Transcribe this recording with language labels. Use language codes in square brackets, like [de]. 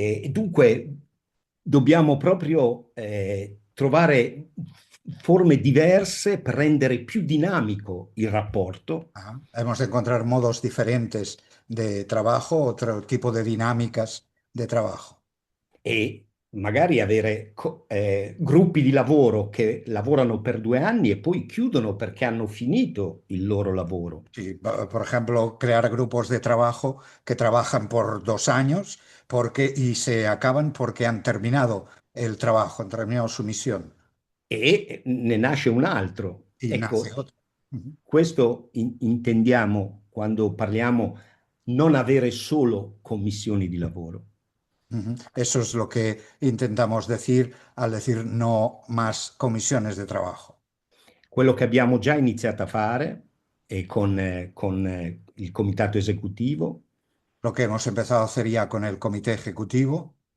[it] Dunque dobbiamo proprio trovare forme diverse per rendere più dinamico il rapporto. Ajá. [es] Hemos de encontrar modos diferentes de trabajo, otro tipo de dinámicas de trabajo. [it] E magari avere gruppi di lavoro che lavorano per 2 anni e poi chiudono perché hanno finito il loro lavoro. [es] Sí, por ejemplo, crear grupos de trabajo que trabajan por 2 años y se acaban porque han terminado el trabajo, han terminado su misión. [it] E ne nasce un altro. [es] Y [it] Ecco, [es] nace otro. Ujú. [it] questo intendiamo quando parliamo non avere solo commissioni di lavoro. Ujú. [es] Eso es lo que intentamos decir al decir no más comisiones de trabajo. [it] Quello che abbiamo già iniziato a fare con il comitato esecutivo [es] Lo que hemos empezado a hacer ya con el comité ejecutivo